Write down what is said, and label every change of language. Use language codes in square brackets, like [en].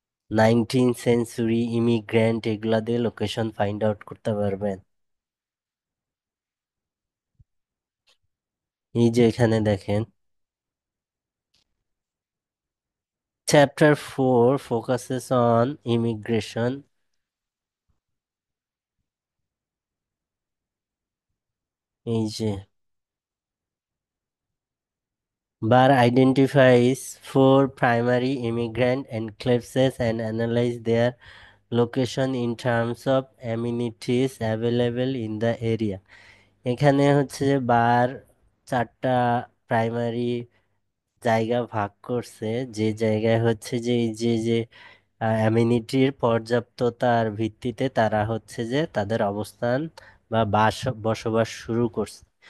[bn] 19th century immigrant এগুলা দিয়ে location find out করতে পারবেন। এই যে এখানে দেখেন চ্যাপ্টার 4 [en] focuses on immigration। [bn] এই যে [en] Barr identifies 4 primary immigrant enclaves and analyze their location in terms of amenities available in the area। [bn] এখানে হচ্ছে যে বার 4টা প্রাইমারি জায়গা ভাগ করছে, যে জায়গায় হচ্ছে যে এই যে যে অ্যামিনিটির পর্যাপ্ততার ভিত্তিতে তারা হচ্ছে যে তাদের অবস্থান বা বসবাস শুরু করছে।